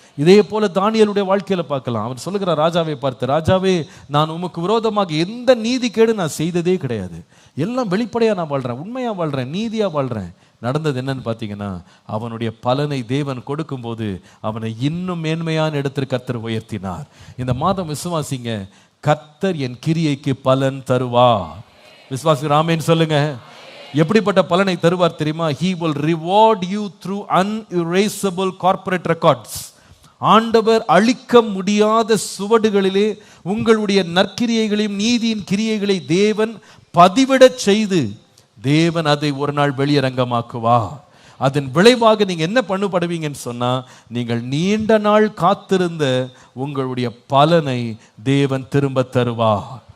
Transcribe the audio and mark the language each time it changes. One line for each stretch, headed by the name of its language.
Tamil: இதே போல தானியேலுடைய வாழ்க்கையில பார்க்கலாம். அவன் சொல்லுகிற ராஜாவை பார்த்து, ராஜாவே, நான் உமக்கு விரோதமாக எந்த நீதி கேடு நான் செய்ததே கிடையாது, எல்லாம் வெளிப்படையா நான் வாழ்றேன், உண்மையா வாழ்றேன், நீதியா வாழ்றேன். நடந்தது என்னன்னு பார்த்தீங்கன்னா, அவனுடைய பலனை தேவன் கொடுக்கும்போது அவனை இன்னும் மேன்மையான இடத்திற்கு கர்த்தர் உயர்த்தினார். இந்த மாதம் விசுவாசிங்க, கர்த்தர் என் கிரியைக்கு பலன் தருவார். விசுவாசி ஆமென் சொல்லுங்க. எப்படிப்பட்ட பலனை தருவார் தெரியுமா?
English: He will reward you through unerasable corporate records.
Tamil: ஆண்டவர் அழிக்க முடியாத சுவடுகளிலே உங்களுடைய நற்கிரியைகளையும் நீதியின் கிரியைகளை தேவன் பதிவிடச் செய்து தேவன் அதை ஒரு நாள் வெளியரங்கமாக்குவார். அதன் விளைவாக நீங்க என்ன பண்ணுபடுவீங்கன்னு சொன்னா, நீங்கள் நீண்ட நாள் காத்திருந்த உங்களுடைய பலனை தேவன் திரும்ப தருவார்.